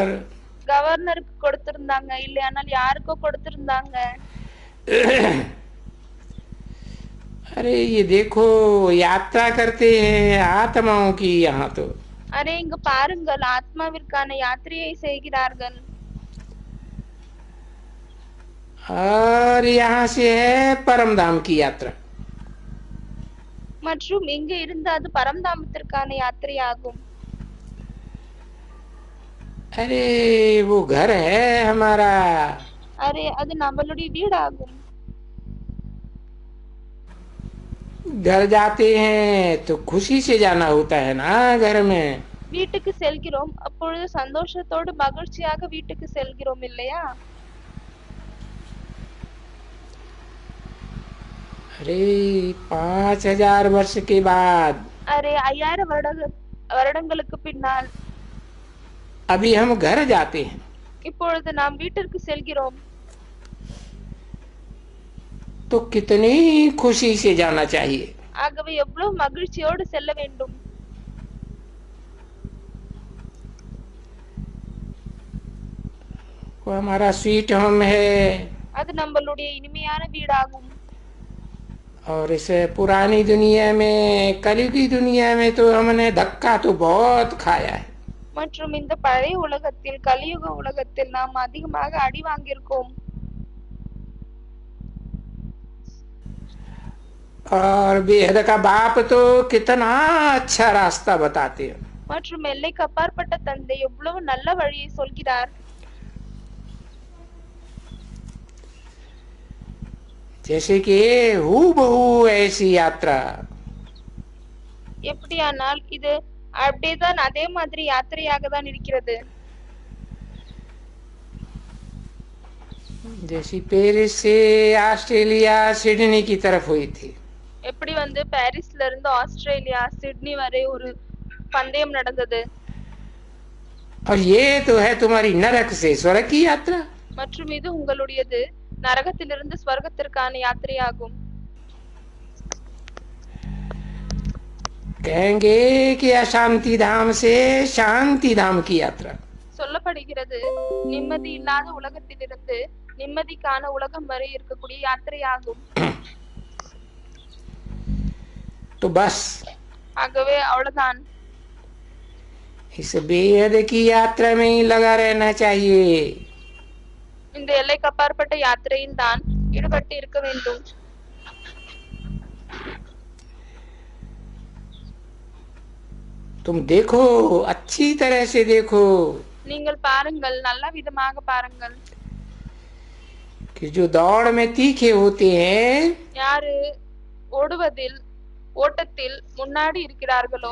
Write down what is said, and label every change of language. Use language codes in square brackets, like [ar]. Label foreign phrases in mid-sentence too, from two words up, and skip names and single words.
[ta] கவர்னருக்கு கொடுத்திருந்தாங்க இல்லையானால் யாருக்கோ கொடுத்திருந்தாங்க. [hi] अरे ये देखो यात्रा करते हैं आत्माओं की यहाँ तो। [ta] அரே இங்க பாருங்கள், ஆத்மாவிற்கான யாத்திரையை செய்கிறார்கள். [hi] और यहाँ से है परम धाम की यात्रा। [ta] மற்றும் இங்க இருந்து அது பரம்தாமத்திற்கான யாத்திரை ஆகும். [hi] अरे वो घर है हमारा। [ta] அரே அது நம்மளுடைய வீடாகும். [hi] घर जाते हैं तो खुशी से जाना होता है ना घर में। [ta] வீட்டுக்கு செல்கிறோம், அப்பொழுது சந்தோஷத்தோடு மகிழ்ச்சியாக வீட்டுக்கு செல்கிறோம் இல்லையா? [hi] अरे 5000 वर्ष के बाद [ta] அரே 5000 வருடங்களுக்கு பின்னால் [hi] अभी हम घर जाते हैं। [ta] இப்பொழுது நாம் வீட்டிற்கு செல்கிறோம். [hi] तो कितनी खुशी से जाना चाहिए। [ta] ஆகவே எவ்வளவு மகிழ்ச்சியோடு செல்ல வேண்டும். [hi] वो हमारा [en] sweet home [hi] है। [ta] அது நம்மளுடைய இனிமையான வீடாகும். [hi] और इस पुरानी दुनिया में कलयुगी दुनिया में तो हमने धक्का तो बहुत खाया है। [ta] மற்றும் இந்த பழைய உலகத்தில் கலியுக உலகத்தில் நாம் அதிகமாக அடி வாங்கியிருக்கோம். [hi] और बेहद का बाप तो कितना अच्छा रास्ता बताते हैं। [ta] மற்றும் எல்லைக்கு அப்பாற்பட்ட தந்தை எவ்வளவு நல்ல வழியை சொல்கிறார். [hi] जैसे कि हूबहू ऐसी यात्रा। [ta] எப்படியானால் இது அப்படியேதான் அதே மாதிரி யாத்திரையாக தான் இருக்கிறது. [hi] जैसी पेरिस से ऑस्ट्रेलिया सिडनी की तरफ हुई थी। [ta] எப்படி வந்து பாரிஸ்ல இருந்து ஆஸ்திரேலியா சிட்னி வரை ஒரு பந்தயம் நடந்தது. [hi] और ये तो है तुम्हारी नरक से स्वर्ग की यात्रा। [ta] மற்றும் இது உங்களுடையது நரகத்திலிருந்து ஸ்வர்கத்திற்கான யாத்திரையாகும். [hi] कहेंगे कि अशांति धाम से शांति धाम की यात्रा। [ta] சொல்லப்படுகிறது நிம்மதி இல்லாத உலகத்திலிருந்து நிம்மதிக்கான உலகம் வரை இருக்கக்கூடிய யாத்திரையாகும். [hi] तो बस [ta] ஆகவே அவ்வளவுதான். [hi] इस बेहद की यात्रा में ही लगा रहना चाहिए। [ta] இந்த எல்லைக்கு அப்பாற்பட்ட யாத்திரையில் தான் ஈடுபட்டு இருக்க வேண்டும். [hi] तुम देखो अच्छी तरह से देखो [ta] நீங்கள் பாருங்கள், நல்ல விதமாக பாருங்கள். [hi] कि जो दौड़ में तीखे होते हैं [ta] யாரு ஓட்டத்தில் முன்னாடி இருக்கிறார்களோ